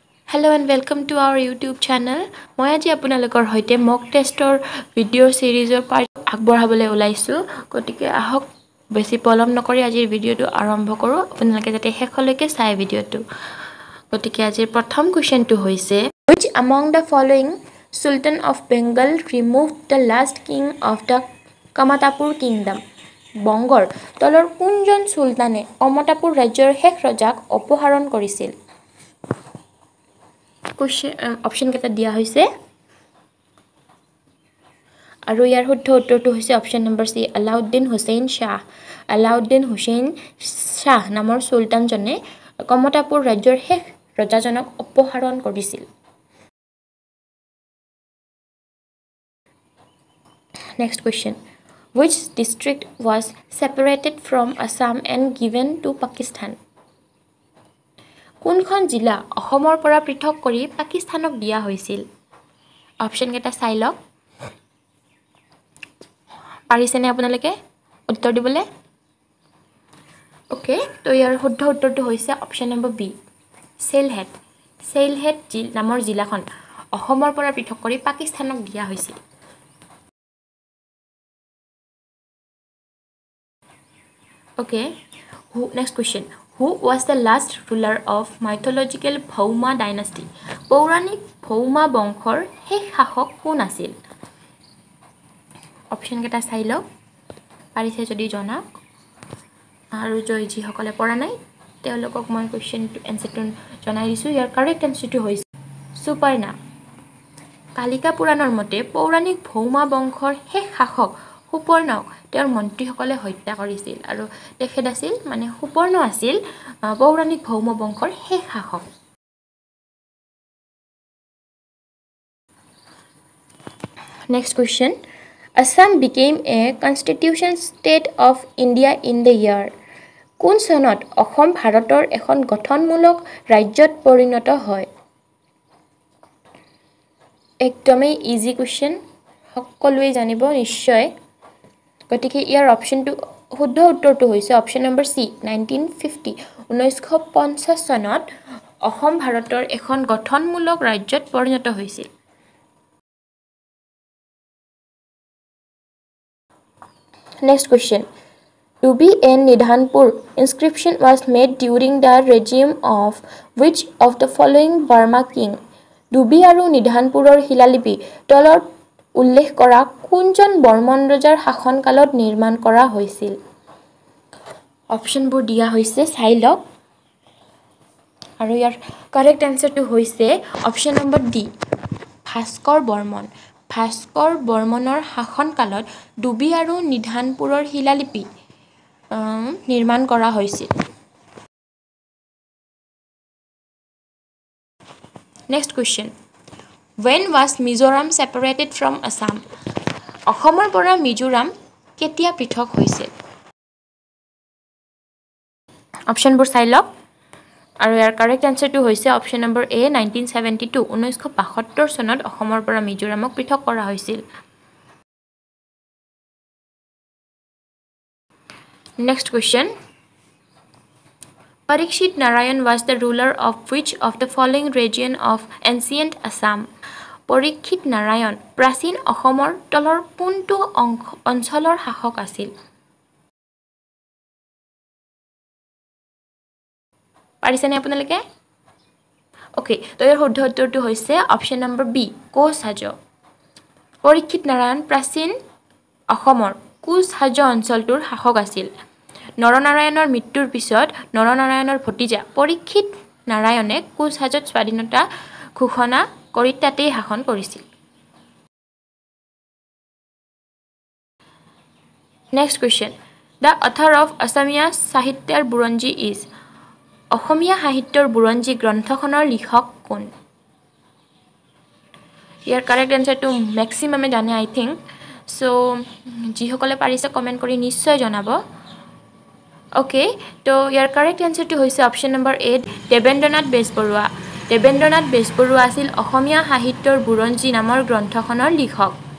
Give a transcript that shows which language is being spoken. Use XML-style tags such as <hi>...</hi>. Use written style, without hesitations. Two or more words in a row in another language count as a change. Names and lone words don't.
<en>Hello and welcome to our YouTube channel.</en> <as>মই আজি আপোনালোকৰ হৈতে</as> <en>mock testৰ</en> <as>ভিডিও সিৰিজৰ পাৰ্ট আগবঢ়াবলৈ ওলাইছো গতিকে আহক বেছি পলম নকৰি আজিৰ ভিডিওটো আৰম্ভ কৰো আপোনালোকে যাতে শেষলৈকে চাই ভিডিওটো গতিকে আজিৰ প্ৰথম কোৱেশ্চনটো হৈছে</as> <en>which among the following sultan of Bengal removed the last king of the Kamatapur kingdom</en> <as>বংগৰ তলৰ কোনজন সুলতানে কমতাপুৰ ৰাজ্যৰ শেষ ৰজাক অপহৰণ কৰিছিল অপশন কেটা দিয়া হৈছে আৰু ইয়াৰ শুদ্ধ উত্তৰটো হৈছে অপশন নম্বৰ সি আলাউদ্দিন হুছেইন শাহ নামৰ সুলতানজনে কমতাপুৰ ৰাজ্যৰ শেষ ৰজাজনক অপহৰণ কৰিছিল</as> <en>Next question Which district was separated from Assam and given to Pakistan</en> <as>কোনখন জিলা অসমৰ পৰা পৃথক কৰি পাকিস্তানক দিয়া হৈছিল অপশন কেটা চাই লওক পাৰিছেনে আপোনালোকে উত্তৰ দিবলে ওকে তো ইয়াৰ শুদ্ধ উত্তৰটো হৈছে অপশন নম্বৰ বি সেলহেট নামৰ জিলাখন অসমৰ পৰা পৃথক কৰি পাকিস্তানক দিয়া হৈছিল</as> <en>Okay, next question. Who was the last ruler of mythological Bhauma dynasty?</en> <as>পৌৰাণিক ভৌমা বংশৰ শেষ শাসক কোন আছিল? অপশন কেটা চাই লওক পাৰিছে যদি জনাওক আৰু যিসকলে পঢ়া নাই তেওঁলোকক মই কোৱেশ্চনটো এনসাৰটো জনাই দিছো ইয়াৰ</as> <en>correct answer</en> <as>হৈছে সুপৰ্ণা কালিকা পুৰাণৰ মতে পৌৰাণিক ভৌমা বংশৰ শেষ শাসক সুপৰ্ণক তেওঁৰ মন্ত্ৰীসকলে হত্যা কৰিছিল আৰু তেখেত আছিল মানে সুপৰ্ণ আছিল পৌৰাণিক ভৌম বংশৰ শেষ শাসক</as> <en>Next question Assam became a constitution state of India in the year</en> <as>কোন চনত অসম ভাৰতৰ এখন গঠনমূলক ৰাজ্যত পৰিণত হয় একদমেই</as> <en>easy question</en> <as>সকলোৱে জানিব নিশ্চয় গতিকে ইয়াৰ অপশনটো শুদ্ধ উত্তৰটো হৈছে অপশন নম্বৰ সি 1950 চনত অসম ভাৰতৰ এখন গঠনমূলক ৰাজ্যত পৰিণত হৈছিল</as> <en>Next question Dubi and Nidhanpur inscription was made during the regime of which of the following Burma king</en> <as>Dubi আৰু Nidhanpuৰৰ শিলালিপি তলত উল্লেখ কৰা কোনজন বৰ্মন ৰজাৰ শাসনকালত নিৰ্মাণ কৰা হৈছিল অপশনবোৰ দিয়া হৈছে চাই লওক আৰু ইয়াৰ</as> <en>correct answer</en> <as>হৈছে অপশন নম্বৰ ডি ভাস্কৰ বৰ্মনৰ শাসনকালত ডুবি আৰু নিধানপুৰৰ শিলালিপি নিৰ্মাণ কৰা হৈছিল</as> <en>Next question When was Mizoram separated from Assam</en> <as>অসমৰ পৰা মিজোৰাম কেতিয়া পৃথক হৈছিল অপশনবোৰ চাই লওক আৰু ইয়াৰ</as> <en>correct answer</en> <as>হৈছে অপশন নম্বৰ এ 1972 চনত অসমৰ পৰা মিজোৰামক পৃথক কৰা হৈছিল</as> <en>Next question Parikshit Narayan was the ruler of which of the following region of ancient Assam Parikshit Narayan</en> <as>প্ৰাচীন অসমৰ তলৰ কোনটো অঞ্চলৰ শাসক আছিল পাৰিছেনে আপোনালোকে ওকে তো ইয়াৰ শুদ্ধ উত্তৰটো হৈছে অপশন নম্বৰ বি কোচহাজ পৰীক্ষিত নাৰায়ণ প্ৰাচীন অসমৰ কোচহাজ অঞ্চলটোৰ শাসক আছিল নৰনাৰায়ণৰ মৃত্যুৰ পিছত নৰনাৰায়ণৰ ভতিজা পৰীক্ষিত নাৰায়ণে কোচহাজত স্বাধীনতা ঘোষণা কৰি তাতেই শাসন কৰিছিল</as> <en>Next question The author of Assamese Sahitya's Buranji is</en> <as>অসমীয়া সাহিত্যৰ বুৰঞ্জী গ্ৰন্থখনৰ লিখক কোন ইয়াৰ</as> <en>correct answer</en> <as>ম্যাক্সিমামে জানে</as> <en>I think so</en> <as>যিসকলে পাৰিছে কমেন্ট কৰি নিশ্চয় জনাব ওকে তো ইয়াৰ</as> <en>correct answer</en> <as>হৈছে অপশন নম্বৰ 8 দেবেন্দ্ৰনাথ বেজবৰুৱা আছিল অসমীয়া সাহিত্যৰ বুৰঞ্জী নামৰ গ্ৰন্থখনৰ লিখক</as>